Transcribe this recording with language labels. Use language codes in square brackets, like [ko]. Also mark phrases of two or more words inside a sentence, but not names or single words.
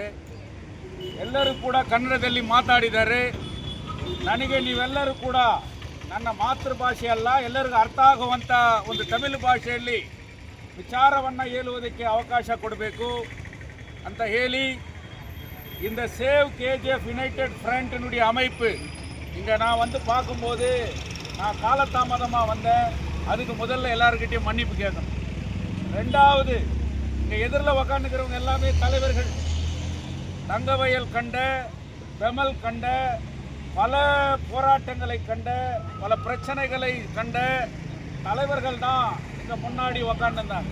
[kn] ಎಲ್ಲರೂ ಕೂಡ ಕನ್ನಡದಲ್ಲಿ ಮಾತಾಡಿದ್ದಾರೆ. ನನಗೆ ನೀವೆಲ್ಲರೂ ಕೂಡ ನನ್ನ ಮಾತೃಭಾಷೆ ಅಲ್ಲ, ಎಲ್ಲರಿಗೂ ಅರ್ಥ ಆಗುವಂಥ ಒಂದು ತಮಿಳು ಭಾಷೆಯಲ್ಲಿ ವಿಚಾರವನ್ನು ಹೇಳುವುದಕ್ಕೆ ಅವಕಾಶ ಕೊಡಬೇಕು ಅಂತ ಹೇಳಿ [ta] இந்த சேவ் கேஜிஎஃப் யுனைடெட் ஃப்ரண்ட்டினுடைய அமைப்பு இங்கே நான் பார்க்கும்போது நான் காலதாமதமாக வந்தேன். அதுக்கு முதல்ல எல்லாருக்கிட்டையும் மன்னிப்பு கேட்கணும். 2வது, இங்கே எதிரில் உக்காந்துக்கிறவங்க எல்லாமே தலைவர்கள். தங்கவயல் கண்ட, பெமல் கண்ட, பல போராட்டங்களை கண்ட, பல பிரச்சனைகளை கண்ட தலைவர்கள் தான் இங்கே முன்னாடி உக்காந்துருந்தாங்க.